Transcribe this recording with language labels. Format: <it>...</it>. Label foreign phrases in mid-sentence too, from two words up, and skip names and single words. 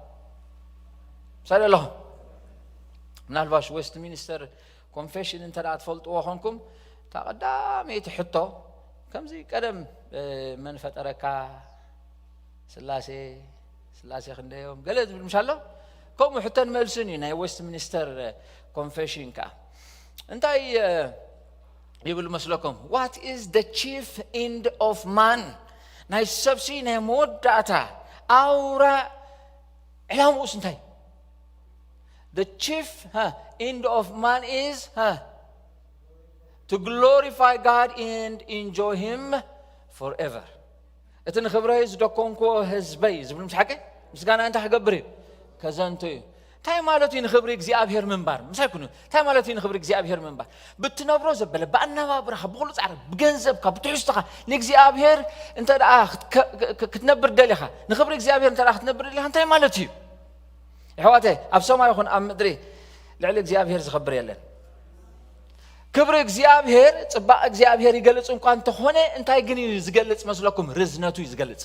<ti>ሰለለኹም ምናልባሽ ዌስት ሚኒስተር ኮንፌሽን እንተዳ ትፈልጥዎ ኾንኩም ተቐዳመይቲ ሕቶ ከምዚ ቀደም መን ፈጠረካ ስላሴ ክንደዮም ገለ ዝብል ምሻሎ ከምኡ ሕቶን መልስን እዩ ናይ ዌስት ሚኒስተር ኮንፌሽን ከዓ እንታይ ይብል መስለኩም</ti> <en>what is the chief end of man</en> <ti>ናይ ሰብሲ ናይ መወዳእታ አውራ ዕላምኡስ እንታይ</ti> <en>the chief end of man is to glorify God and enjoy him forever</en> <ti>እትን ኽብረይ ዝደኮንኮ ህዝበይ ዝብል ምስ ሓቂ ምስጋና እንታይ ክገብር እዩ ከዘንቱ እዩ እንታይ ማለት እዩ ንኽብሪ እግዚአብሔር ምንባር ምሳይ ኩኑ እንታይ ማለት እዩ ንኽብሪ እግዚአብሔር ምንባር ብትነብሮ ዘበለ በአነባብራኻ ብኹሉ ጻዕሪ ብገንዘብካ ብትሕዝቶኻ ንእግዚአብሔር እንተ ደኣ ክትነብር ደሊኻ ንኽብሪ እግዚአብሔር እንተ ደኣ ክትነብር ደሊኻ እንታይ ማለት እዩ ኣሕዋተይ ኣብ ሰማይ ይኹን ኣብ ምድሪ ልዕሊ እግዚአብሔር ዝኽብር የለን ክብሪ እግዚአብሔር ጽባቕ እግዚአብሔር ይገልጽ እንኳ እንተኾነ እንታይ ግን እዩ ዝገልጽ መስለኩም ርዝነቱ እዩ</ti>